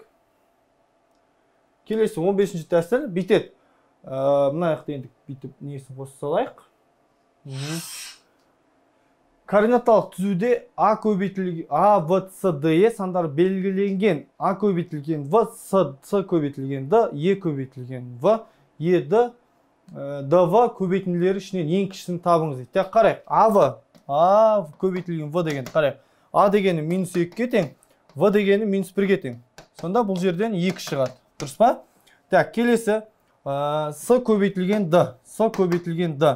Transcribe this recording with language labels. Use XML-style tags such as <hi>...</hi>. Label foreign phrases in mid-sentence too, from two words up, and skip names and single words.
<kk>Келесі 15-ші тәсіл бүйтеді. Мына яқты енді бүйтіп несін қоса салайық. Координаталық түзуде А көбейтілген А, В, С, Д, Е сандары белгіленген А көбейтілген В, С көбейтілген Д, Е көбейтілген В, Е, Д, Д, В көбейтінділері ішінен ең кішісін табыңыз дейді. Так, қарайық. А көбейтілген В деген қарайық. А дегені минус 2-ге тең, В дегені минус 1-ге тең. Сонда бұл жерден 2 шығады. Дұрыс па? Так, келесі С көбейтілген Д. С көбейтілген Д.</kk>